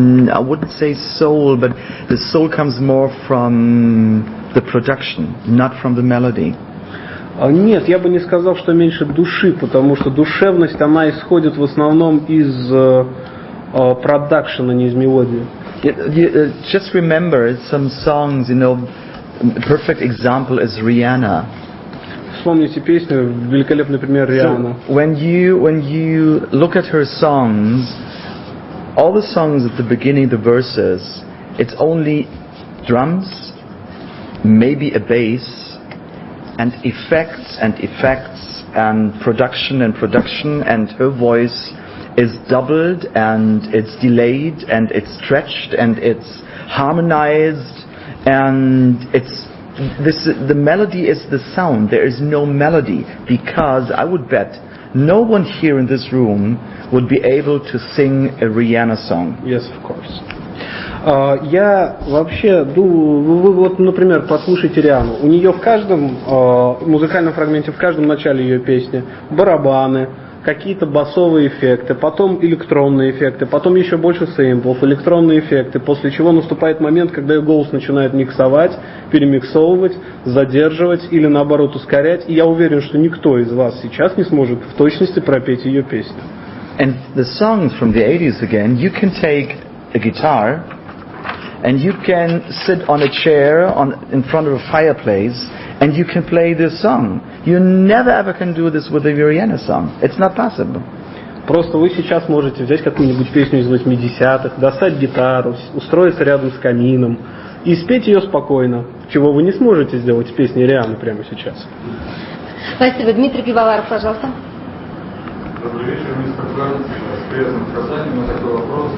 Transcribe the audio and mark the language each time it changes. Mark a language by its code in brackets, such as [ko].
[en] I wouldn't say soul, but the soul comes more from the production, not from the melody. [ru] Нет, я бы не сказал, что меньше души, потому что душевность, она исходит в основном из продакшена, не из мелодии. [en] Just remember some songs, a perfect example is Rihanna. [ru] Вспомните песню, великолепный пример Риhanna. [en] So when you look at her songs, all the songs at the beginning, the verses, it's only drums, maybe a bass, and effects and production, and her voice is doubled and it's delayed and it's stretched and it's harmonized, and the melody is the sound. There is no melody, because I would bet no one here in this room would be able to sing a Rihanna song. Yes, of course. [ru] Я вообще, вы вот, например, послушайте Риану. У нее в каждом музыкальном фрагменте, в каждом начале ее песни барабаны, какие-то басовые эффекты, потом электронные эффекты, потом еще больше сэмплов, электронные эффекты, после чего наступает момент, когда ее голос начинает миксовать, перемиксовывать, задерживать или наоборот ускорять. И я уверен, что никто из вас сейчас не сможет в точности пропеть ее песню. [en] And the songs from the 80s again, you can take a guitar and you can sit on a chair in front of a fireplace and you can play this song. You never ever can do this with a Rihanna song. It's not possible. [ru] Просто вы сейчас можете взять какую-нибудь песню из 80-х, достать гитару, устроиться рядом с камином и спеть ее спокойно, чего вы не сможете сделать с песней Рианы прямо сейчас. Спасибо. Дмитрий Пивоваров, пожалуйста. Добрый вечер, мистер Кazan. С приездом в Казани. У меня такой вопрос.